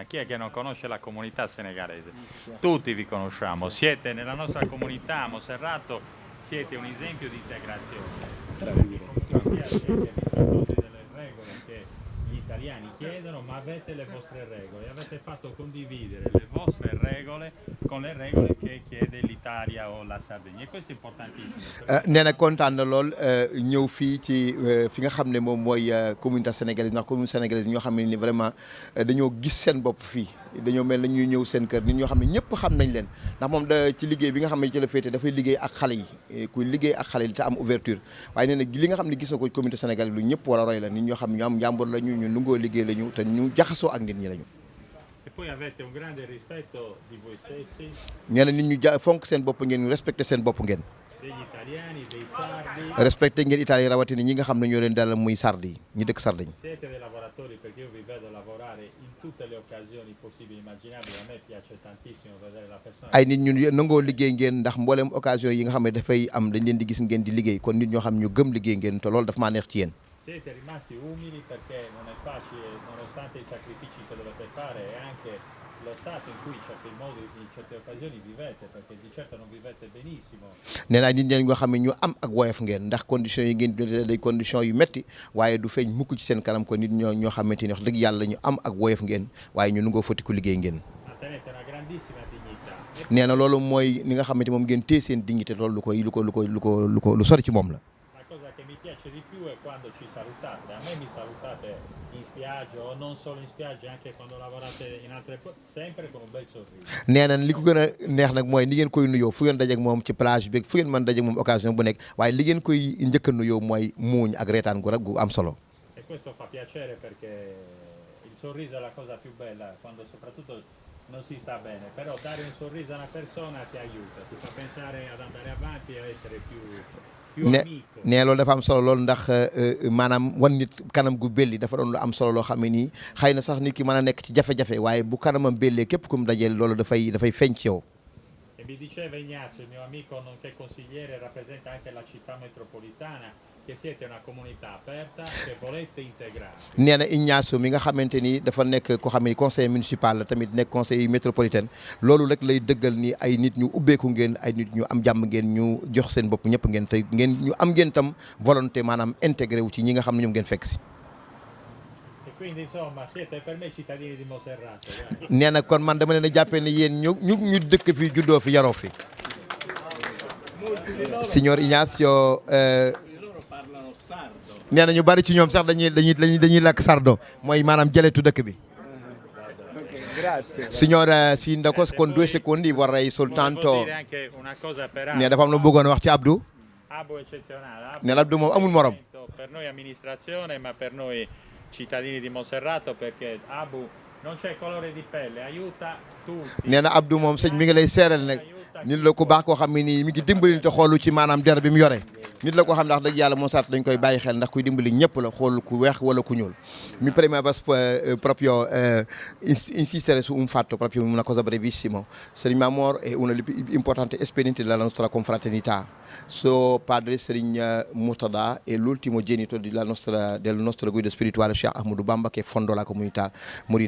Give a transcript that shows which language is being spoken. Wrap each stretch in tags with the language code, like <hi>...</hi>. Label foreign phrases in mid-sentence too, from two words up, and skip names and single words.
<it>Chi è che non conosce la comunità senegalese? Tutti vi conosciamo, siete nella nostra comunità a Monserrato, siete un esempio di integrazione. Siete rispettosi delle regole che gli italiani chiedono, ma avete le vostre regole, avete fatto condividere le vostre regole con le regole che chiede l'Italia o la Sardegna, e questo è importantissimo.</it> <wo>nee na kontaan na lool ñëw fii ci fi nga xam ne moom mooy</wo> <fr>communauté sénégalaise</fr> <wo>ndax</wo> <fr>communauté sénégalaise</fr> <wo>ñoo xam ne ni vraiment dañoo gis seen bopp fii dañoo mel na ñuy ñëw seen kër nit ñoo xam ne ñëpp xam nañ leen ndax moom ci liggéey bi nga xam ne ci la féete dafay liggéey ak xale yi kuy liggéey ak xale yi te am ouverture waaye nee na li nga xam ne gis na ko</wo> <fr>communauté sénégalaise</fr> <wo>lu ñëpp war a roy la nit ñoo xam ne ñu am njàmbur lañu ñu nungoo liggéey lañu te ñu jaxasoo ak nit ñi lañu.</wo> <it>E poi avete un grande rispetto di voi stessi.</it> <wo>nee na nit ñu fonk seen bopp ngeen respecté seen bopp ngeen.</wo> <it>Degli italiani, dei sardi.</it> <wo>respecté ngeen Italie rawatina ñi nga xam ne ñoo leen dalal muy sardi ñi dëkk Sardaigne.</wo> <it>Siete dei lavoratori perché io vi vedo lavorare in tutte le occasioni possibili e immaginabili. A me piace tantissimo vedere la persona.</it> <wo>ay nit ñu nangoo liggéey ngeen ndax mboolem occasion yi nga xam ne dafay am dañ leen di gis ngeen di liggéey kon nit ñoo xam ñu gëm liggéey ngeen te loolu dafa maa neex ci yéen.</wo> <it>Siete rimasti umili perché non è facile, nonostante i sacrifici che dovete fare, e anche lo stato in cui in certi modi, in certe occasioni vivete, perché di certo non vivete benissimo.</it> <wo>nee naa nit ñi nga xam ne ñu am ak woyof ngeen ndax conditions yi ngeen day conditions yu metti waaye du feeñ mukk ci seen kanam ko nit ñoo xamante ni wax dëgg yàlla ñu am ak woyof ngeen waaye ñu nungoo foti ku liggéey ngeen.</wo> <it>Tenete una grandissima dignità.</it> <wo>nee na loolu mooy ni nga xamante moom ngeen téye seen dignité loolu lu sori ci moom la.</wo> <it>La cosa che mi piace di più è quando ci salutate. A me mi salutate in spiaggia o non solo in spiaggia, anche quando lavorate in altre cose, sempre con un bel sorriso.</it> <wo>nee na li ko gën a neex nag mooy ni ngeen koy nuyoo fu ngeen dajeek moom ci plage bi fu ngeen mën dajeek moom occasion bu nekk waaye li ngeen koy njëkk a nuyoo mooy muuñ ak reetaan gu am solo.</wo> <it>E questo fa piacere perché il sorriso è la cosa più bella quando soprattutto non si sta bene, però dare un sorriso a una persona ti aiuta, ti fa pensare ad andare avanti e a essere più amico.</it> <wo>nee loolu dafa am solo loolu ndax maanaam wan nit kanam gu belli dafa doon lu am solo loo xam ne nii xëy na sax nit ki mën a nekk ci jafe-jafe waaye bu kanamam bellee képp ku mu dajeel loolu dafay feeñ ci yow.</wo> <it>E mi diceva Ignazio, il mio amico nonché consigliere, rappresenta anche la città metropolitana, che siete una comunità aperta che volete integrare.</it> <wo>nee na Ignazio mi nga xamante ni dafa nekk ko xam ne</wo> <fr>conseil municipal</fr> <wo>la tamit nekk</wo> <fr>conseil métropolitain</fr> <wo>loolu rek lay dëggal ni ay nit ñu ubbeeku ngeen ay nit ñu am jàmm ngeen ñu jox seen bopp ñëpp ngeen te ngeen ñu am ngeen tam volonté maanaam intégré wu ci ñi nga xam ne ñoom ngeen fekk si.</wo> <it>E quindi insomma siete per me cittadini di Monserrato.</it> <wo>nee na kon man dama leen a jàppee ne yéen ñu dëkk fi juddoo fi yaroo fi.</wo> <it>Signor Ignazio.</it> <wo>nee na ñu bari ci ñoom sax dañuy lakk sardo mooy maanaam jaletu dëkk bi.</wo> <it>Signor Sindaco, con 2 secondi vorrei soltanto</it> <wo>ne dafa am lu bëggoon wax ci Abdou.</wo> <it>Abu eccezionale.</it> <wo>ne Abdou moom amul morom.</wo> <it>Per noi amministrazione, ma per noi cittadini di Monserrato, perché Abu non c'è colore di pelle, aiuta tutti.</it> <wo>nee na Abdou moom sëñ mi ngi lay seeral nag nit la ku baax koo xam ne nii mi ngi dimbali te xoolu ci maanaam der bi mu yore nit la koo xam ndax dëgg yàlla Monserrato dañ koy bàyyi xel ndax kuy dimbali ñëpp la xool ku weex wala ku ñuul.</wo> <it>Mi preme proprio insistere su un fatto, proprio una cosa brevissimo. Serigne Mamor è uno degli più importanti esponenti della nostra confraternità. Suo padre Serigne Murtada è l'ultimo genito del nostro guida spirituale Cheikh Ahmadou Bamba, che fondò la comunità Mouride.</it>